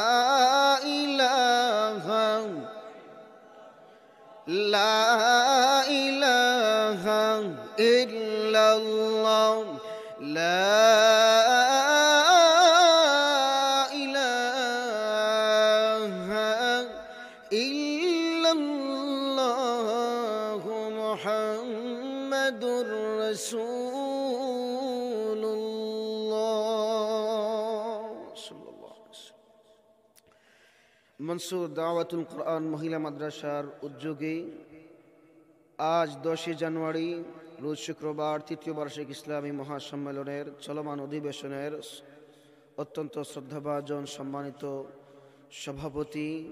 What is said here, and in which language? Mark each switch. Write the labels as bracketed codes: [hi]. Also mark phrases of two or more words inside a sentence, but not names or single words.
[ar] الہ الا اللہ لا الہ الا اللہ محمد رسول اللہ صلی اللہ علیہ وسلم [bn] মনসুর দাওয়াতুল কোরআন মহিলা মাদ্রাসার উদ্যোগে আজ 10 জানুয়ারি রোজ শুক্রবার তৃতীয় বার্ষিক ইসলামী মহাসম্মেলনের চলমান অধিবেশনের অত্যন্ত শ্রদ্ধাভাজন সম্মানিত সভাপতি